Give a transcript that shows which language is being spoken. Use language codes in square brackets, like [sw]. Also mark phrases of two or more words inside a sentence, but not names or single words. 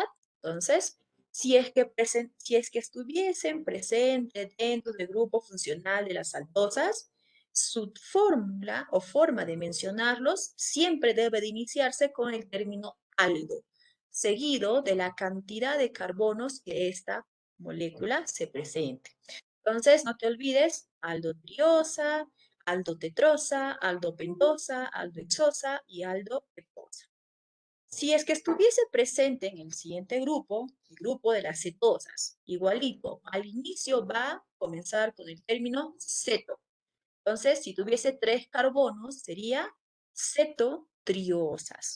[es] Entonces, si es que estuviesen presentes dentro del grupo funcional de las aldosas, su fórmula o forma de mencionarlos siempre debe de iniciarse con el término aldo, seguido de la cantidad de carbonos que esta molécula se presente. Entonces, no te olvides, aldotriosa, aldotetrosa, aldopentosa, aldohexosa y aldoheptosa. Si es que estuviese presente en el siguiente grupo, el grupo de las cetosas, igualito, al inicio va a comenzar con el término ceto. Entonces, si tuviese 3 carbonos, sería cetotriosas.